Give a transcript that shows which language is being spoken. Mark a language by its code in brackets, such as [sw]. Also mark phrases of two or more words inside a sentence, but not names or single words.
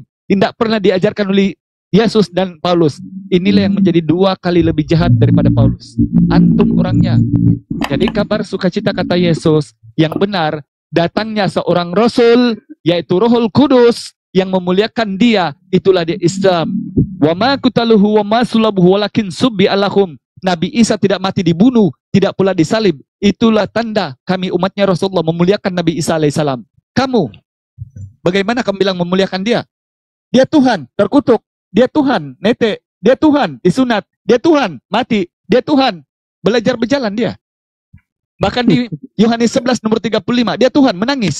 [id] Tidak pernah diajarkan oleh Yesus dan Paulus. Inilah yang menjadi 2 kali lebih jahat daripada Paulus. Antum orangnya. Jadi kabar sukacita kata Yesus yang benar, datangnya seorang Rasul, yaitu Rohul Kudus, yang memuliakan dia, itulah dia Islam. [ar] Wa ma qutaluhu wa ma sulabuhu walakin subbi alahum. [id] Nabi Isa tidak mati dibunuh, tidak pula disalib. Itulah tanda kami umatnya Rasulullah memuliakan Nabi Isa alaihissalam. Kamu, bagaimana kamu bilang memuliakan dia? Dia Tuhan, terkutuk. Dia Tuhan, netek. Dia Tuhan, disunat. Dia Tuhan, mati. Dia Tuhan, belajar berjalan dia. Bahkan di Yohanes 11 nomor 35, dia Tuhan, menangis.